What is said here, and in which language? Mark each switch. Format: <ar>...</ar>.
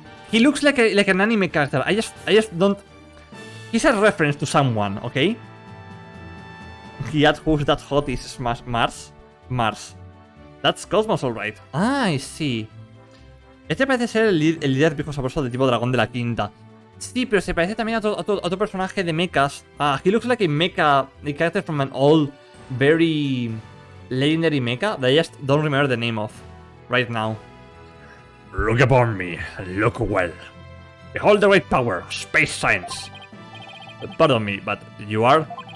<en>He looks like an anime character. I just don't... He's a reference to someone, okay? He had who's that hot is Mars? Mars. That's Cosmos, alright. Ah, I see.</en> <es>Este parece ser el líder viejo de tipo dragón de la quinta. Sí, pero se parece también a otro personaje de mechas.</es> <en>He looks like a mecha, a character from an old, very legendary mecha that I just don't remember the name of right now. Look upon me, and look well. Behold the great power of space science. Pardon me, but you are?</en>